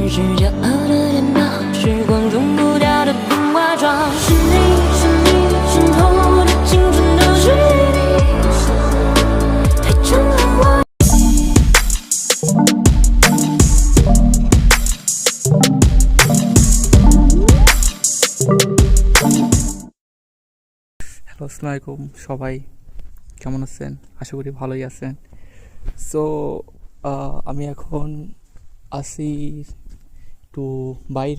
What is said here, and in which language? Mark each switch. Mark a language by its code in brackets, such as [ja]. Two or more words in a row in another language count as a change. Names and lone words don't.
[zh] 是骄傲的脸庞，时光冲不掉的冰化妆。是你，是你，渗透我的青春都是你，太沉了我。 [bn] হ্যালো, [ar] السلام عليكم [bn] সবাই, কেমন আছেন? আশা করি ভালোই আছেন। সো আমি এখন আসি একটু বাইরে।